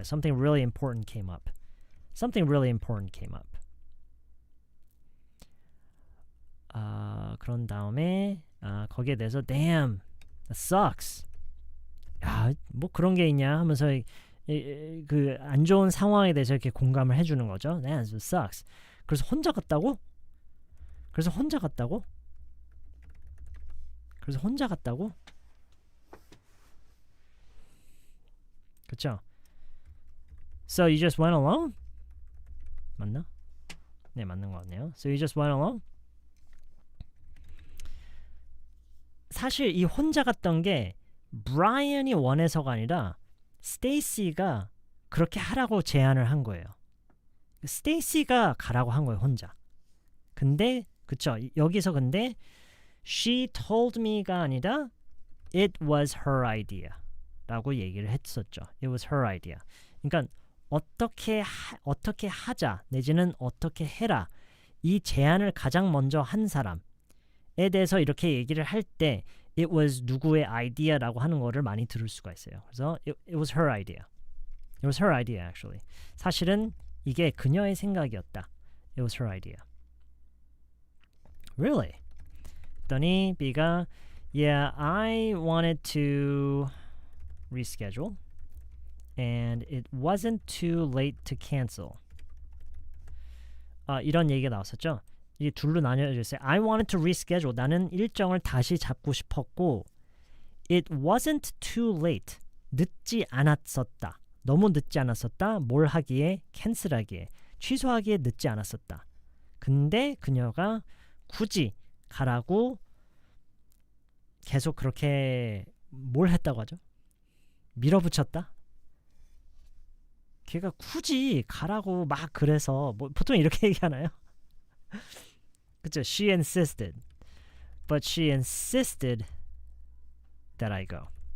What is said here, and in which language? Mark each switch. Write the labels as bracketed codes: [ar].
[en] something really important came up. something really important came up. [ko] 그런 다음에 거기에 대해서 [en] damn, that sucks. [ko] 야, 뭐 그런 게 있냐 하면서 그 안 좋은 상황에 대해서 이렇게 공감을 해주는 거죠. [en] That sucks. [ko] 그래서 혼자 갔다고? 그래서 혼자 갔다고? 그쵸? [en] So you just went alone? [ko] 맞나? 네, 맞는 것 같네요. [en] So you just went alone? [ko] 사실 이 혼자 갔던 게 브라이언이 원해서가 아니라 스테이시가 그렇게 하라고 제안을 한 거예요. 스테이시가 가라고 한 거예요, 혼자. 근데 그쵸? 여기서 근데 [en] she told me [ko] 가 아니라 [en] it was her idea [ko] 라고 얘기를 했었죠. [en] It was her idea. [ko] 그러니까 어떻게 하자 내지는 어떻게 해라 이 제안을 가장 먼저 한 사람에 대해서 이렇게 얘기를 할 때 [en] it was [ko] 누구의 아이디어라고 하는 거를 많이 들을 수가 있어요. 그래서 [en] it was her idea. It was her idea actually. [ko] 사실은 이게 그녀의 생각이었다. [en] It was her idea. Really? [ko] 그랬더니 B가 [en] Yeah, I wanted to reschedule and it wasn't too late to cancel. [ko] 이런 얘기가 나왔었죠. 이게 둘로 나뉘어져 있어요. [en] I wanted to reschedule. [ko] 나는 일정을 다시 잡고 싶었고 [en] It wasn't too late. [ko] 늦지 않았었다. 너무 늦지 않았었다. 뭘 하기에? 캔슬하기에. 취소하기에 늦지 않았었다. 근데 그녀가 굳이 가라고 계속 그렇게 뭘 했다고 하죠? 밀어붙였다? 걔가 굳이 가라고 막 그래서 뭐 보통 이렇게 얘기하나요? 그쵸? [en] She insisted. But she insisted that I go.